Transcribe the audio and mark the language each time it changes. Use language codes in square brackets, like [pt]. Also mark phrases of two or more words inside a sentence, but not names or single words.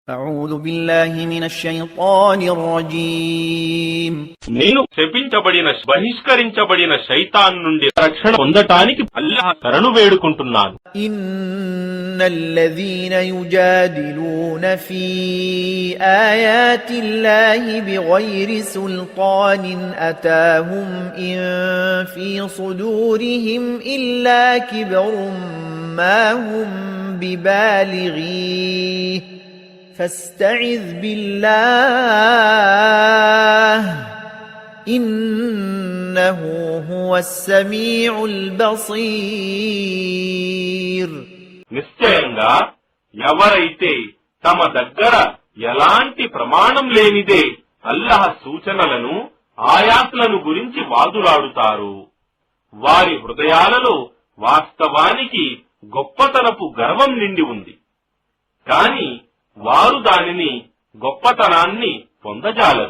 [ar] أعوذ بالله من الشيطان الرجيم [te] నేను శపించబడిన బహిష్కరించబడిన శైతాన్ నుండి రక్షణ పొందటానికి అల్లాహ్ శరణు వేడుకుంటున్నాను. [ar] إن الذين يجادلون في آيات الله بغير سلطان أتاهم إن في صدورهم إلا كبر ما هم ببالغيه فاستعذ بالله إنه هو السميع البصير. [te] నిశ్చయంగా ఎవరైతే తమ దగ్గర ఎలాంటి ప్రమాణం లేనిదే అల్లాహ్ సూచనలను ఆయాత్లను గురించి వాదులాడుతారు, వారి హృదయాలలో వాస్తవానికి గొప్పతనపు గర్వం నిండి ఉంది, కాని వారు దానిని గొప్పతనాన్ని పొందజాలరు.